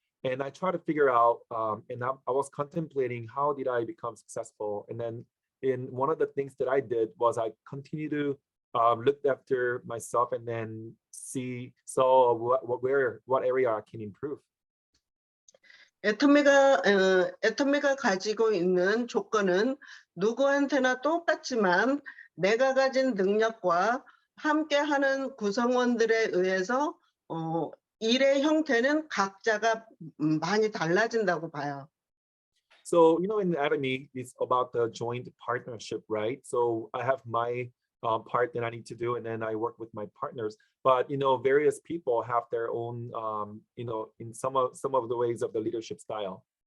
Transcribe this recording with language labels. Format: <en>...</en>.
<en>And I tried to figure out, and I was contemplating how did I become successful. And then one of the things that I did was I continued to look after myself and then saw what area I can improve.</en> <ko>애터미가 가지고 있는 조건은 누구한테나 똑같지만 내가 가진 능력과 함께하는 구성원들에 의해서 일의 형태는 각자가 많이 달라진다고 봐요.</ko> <en>So, in Academy, it's about the joint partnership, right? So I have my part that I need to do, and then I work with my partners. But, various people have their own, in some of the ways of the leadership style.</en>